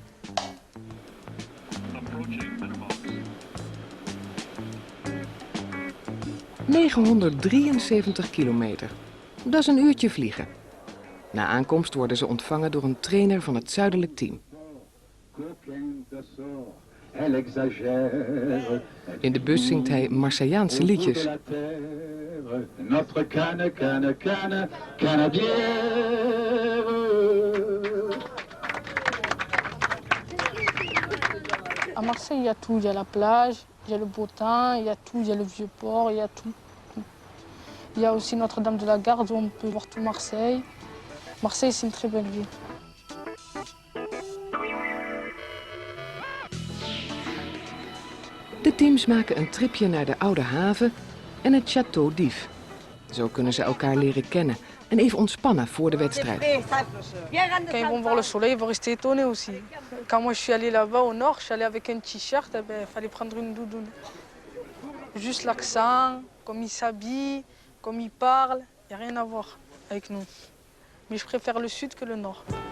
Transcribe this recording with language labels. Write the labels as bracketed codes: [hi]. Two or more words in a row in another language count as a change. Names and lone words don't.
[nl] ...973 kilometer. Dat is een uurtje vliegen. Na aankomst worden ze ontvangen door een trainer van het zuidelijk team. In de bus zingt hij Marseillaanse liedjes. [fr] Notre canne, canne, canne, canadière. À Marseille, il y a tout. Il y a la plage, il y a le beau temps, il y a tout. Il y a le vieux port, il y a tout. Il y a aussi Notre-Dame de la Garde où on peut voir tout Marseille. Marseille, c'est une très belle ville. [nl] De teams maken een tripje naar de Oude Haven en het Château d'If. Zo kunnen ze elkaar leren kennen en even ontspannen voor de wedstrijd. [fr] Quand ils vont voir le soleil, ils vont rester étonnés aussi. Quand moi je suis allée là-bas au nord, je suis allée avec un t-shirt, il fallait prendre une doudoune. Juste l'accent, comme ils s'habillent, comme ils parlent, il n'y a rien à voir avec nous. Mais je préfère le sud que le nord.